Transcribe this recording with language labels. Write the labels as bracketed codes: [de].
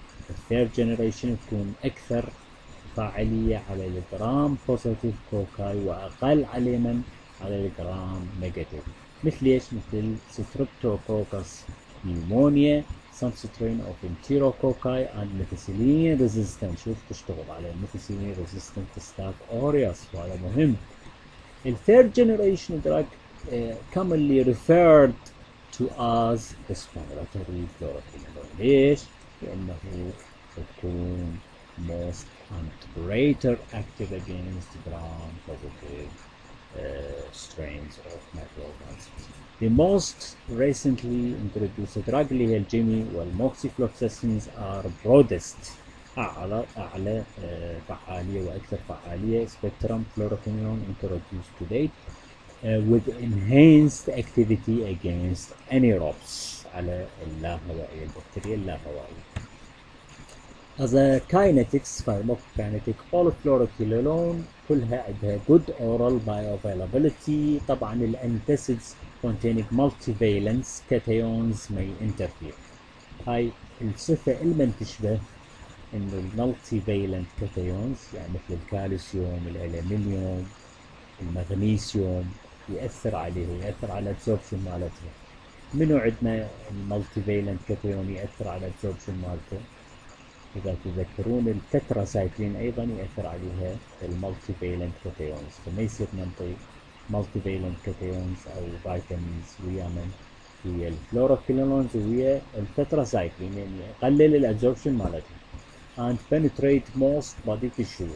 [ar] الثيرد جنريشن تكون أكثر فاعلية على الجرام بوزيتيف كوكاي وأقل علما على الجرام نيجاتيف. مثل ايش؟ مثل [en] Streptococcus pneumonia سانسترين of enterococci and methicillin resistant. [ar] شوف تشتغل على الميثيسيلين ريزيستنت ستاف اوريوس وهذا مهم. [en] الثيرد generation drug commonly referred to as respiratory fluoroquinolone. [ar] ليش؟ لأنه تكون [en] most and greater active against gram-positive strains of microorganisms. The most recently introduced drug [ar] اللي هي الجيمي والموكسيفلوكساسينز [en] are broadest [ar] أعلى فعالية وأكثر فعالية [en] spectrum fluoroquinolone introduced to date with enhanced activity against anaerobes [ar] على اللاهوائية البكتيريا اللاهوائية. [en] As a kinetics pharmacokinetic all fluoroquinolone [ar] كلها عندها [en] good oral bioavailability. طبعا الانتاسيدز containing multivalence cations may interfere. [ar] هاي الصفة المن تشبه انه المالتيفالنت كاتيونز يعني مثل الكالسيوم الالمنيوم المغنيسيوم يأثر على الابسوربشن مالتها. منو عندنا المالتيفالنت كاتيون يأثر على الابسوربشن مالته؟ إذا تذكرون التتراسايكلين أيضا يأثر عليها المالتيفالنت كاتيونز، فما يصير ننطي مالتيفالنت كاتيونز أو فيتامينز ويا ويا الفلوروكينولونز ويا التتراسايكلين، يعني يقلل الابسوربشن مالتها. [en] and penetrate most body tissue.